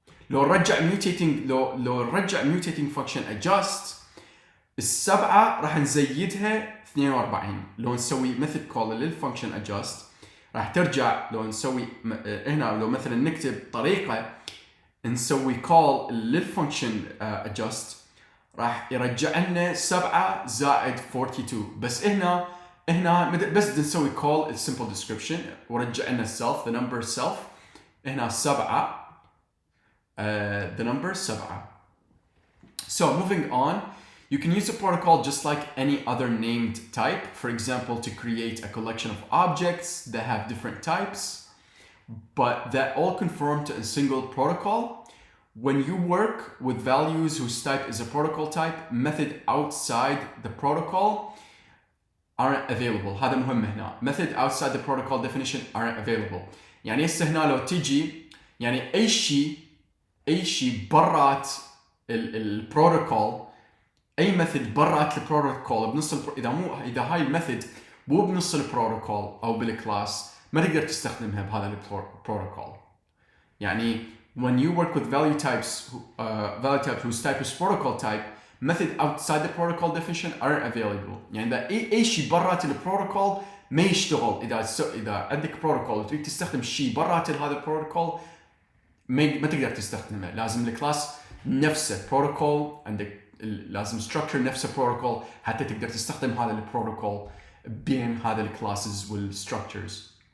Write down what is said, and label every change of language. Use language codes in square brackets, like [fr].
[ar] لو نرجع mutating function adjust السبعة راح نزيدها 42. لو نسوي method call للفانكشن adjust راح ترجع. لو نسوي هنا لو مثلا نكتب طريقة نسوي call للفانكشن adjust راح يرجع لنا 7 زائد 42. بس هنا بس نسوي call simple description ورجع لنا self [en] the number self. [ar] هنا 7 [en] the number 7. So moving on, you can use a protocol just like any other named type. For example, to create a collection of objects that have different types, but that all conform to a single protocol. When you work with values whose type is a protocol type, method outside the protocol aren't available. [ar] هذا مهم هنا. [en] Method outside the protocol definition aren't available. [ar] يعني هسه هنا لو تيجي يعني أي شيء برات البروتوكول اي ميثود برات البروتوكول بنص اذا هاي الميثود مو بنص البروتوكول او بالكلاس ما تقدر تستخدمها بهذا البروتوكول. يعني [en] when you work with value types whose type is protocol type, method outside the protocol definition aren't available. [ar] يعني إذا أي شيء برات البروتوكول ما يشتغل. إذا عندك بروتوكول وتريد تستخدم شيء برات هذا البروتوكول ما تقدر تستخدمه. لازم الكلاس نفسه بروتوكول، عندك لازم structure نفسه بروتوكول حتى تقدر تستخدم هذا البروتوكول بين هذا الكلاسز والستراكشرز.